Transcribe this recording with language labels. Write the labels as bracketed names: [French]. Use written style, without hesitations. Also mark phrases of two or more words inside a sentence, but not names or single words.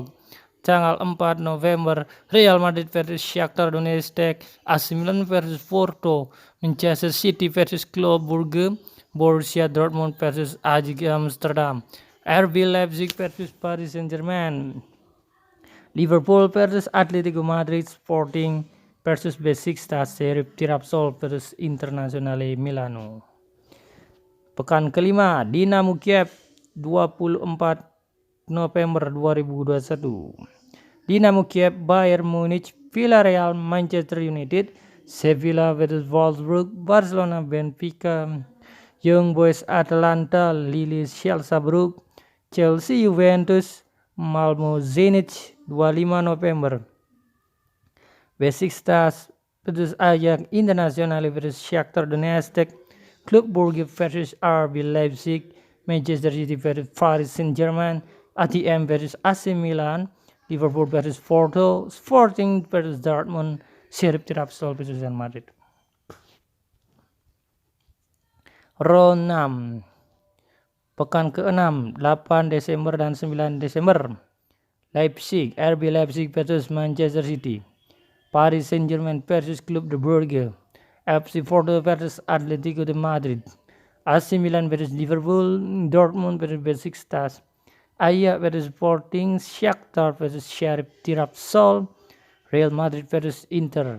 [Indonesian] Tanggal 4 November Real Madrid versus Shakhtar Donetsk, AC Milan versus Porto, Manchester City versus Club Brugge, Borussia Dortmund versus Ajax Amsterdam, RB Leipzig versus Paris Saint-Germain, Liverpool versus Atletico Madrid, Sporting versus Besiktas, Sheriff Tiraspol versus Internazionale Milano. Pekan kelima, Dinamo Kiev 24 November 2021. Dinamo Kiev, Bayern Munich, Villarreal, Manchester United, Sevilla versus Wolfsburg, Barcelona, Benfica, Young Boys, Atalanta, Lille, Schalke, Chelsea, Juventus, Malmo, Zenit 25 November. Besiktas versus Ajax, Internazionale versus Shakhtar Donetsk, Club Brugge versus RB Leipzig, Manchester City versus Paris Saint-Germain, ATM versus AC Milan, Liverpool versus Porto, Sporting versus Dortmund, Sheriff Tiraspol versus Real Madrid. Round 6 pekan ke-6 8 Desember dan 9 Desember. Leipzig, RB Leipzig versus Manchester City. Paris Saint-Germain versus Club de Brugge. FC Porto versus Atletico de Madrid. AC Milan versus Liverpool. Dortmund versus Besiktas. Ajax versus Sporting. Shakhtar versus Sheriff Tiraspol. Real Madrid versus Inter.